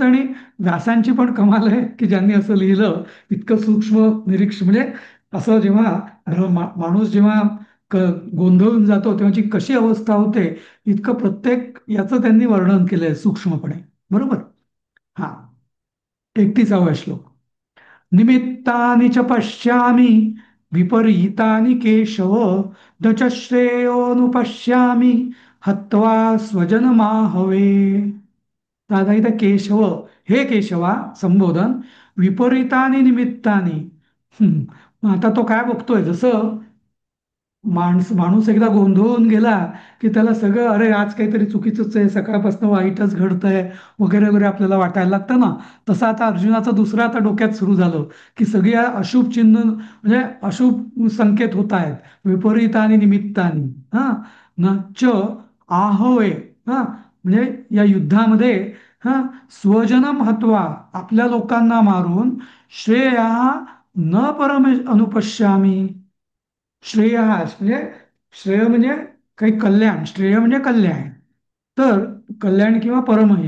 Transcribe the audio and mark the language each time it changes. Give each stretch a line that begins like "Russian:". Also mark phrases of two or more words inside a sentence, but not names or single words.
Marathi: आणि व्यासांची पण कमाल आहे की ज्यांनी असं लिहिलं इतकं सूक्ष्म निरीक्षण. म्हणजे असं जेव्हा माणूस जेव्हा क गोंधळून जातो तेव्हाची कशी अवस्था होते, इतकं प्रत्येक याचं त्यांनी वर्णन केलंय सूक्ष्मपणे. बरोबर. हा, 31वा श्लोक.
Sanskrit: निमित्तानि च पश्यामि विपरीतानि केशव न च श्रेयोनुपश्यामि हत्वा स्वजनमाहवे.
Marathi: दादा इथं केशव, हे केशवा संबोधन.
Sanskrit: विपरीतानि निमित्तानि.
Marathi: मग आता तो काय बघतोय? जसं माणूस एकदा गोंधळून गेला की त्याला सगळं, अरे आज काहीतरी चुकीचंच आहे, सकाळपासून वाईटच घडतंय वगैरे वगैरे आपल्याला वाटायला लागतं ना. तसं आता अर्जुनाचं दुसरं आता डोक्यात सुरू झालं की सगळी अशुभ चिन्ह म्हणजे अशुभ संकेत होत आहेत.
Sanskrit: विपरीतानि निमित्तानि. हा, न च आहवे,
Marathi: म्हणजे या युद्धामध्ये
Sanskrit: स्वजनम हत्वा,
Marathi: आपल्या लोकांना मारून,
Sanskrit: श्रेया न परमे अनुपश्यामी.
Marathi: श्रेय म्हणजे, श्रेय म्हणजे काही कल्याण, श्रेय म्हणजे कल्याण. तर कल्याण किंवा परमहित.